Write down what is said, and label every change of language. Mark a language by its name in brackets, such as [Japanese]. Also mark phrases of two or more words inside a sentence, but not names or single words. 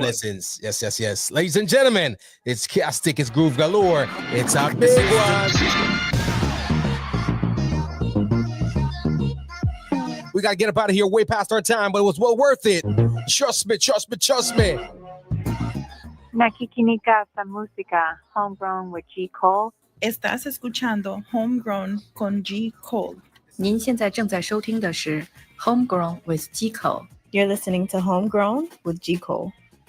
[English] Blessings. Yes. Ladies and gentlemen, it's Kastick, it's Groove Galore. It's a big one. We got to get up out of here way past our time, but it was well worth it. Trust me. [Filipino] Nakikinika sa música, Homegrown with G. Cole. [Spanish] Estás escuchando Homegrown con G. Cole. [Chinese] 您现在正在收听的是 Homegrown with G. Cole. [English] You're listening to Homegrown with G. Cole.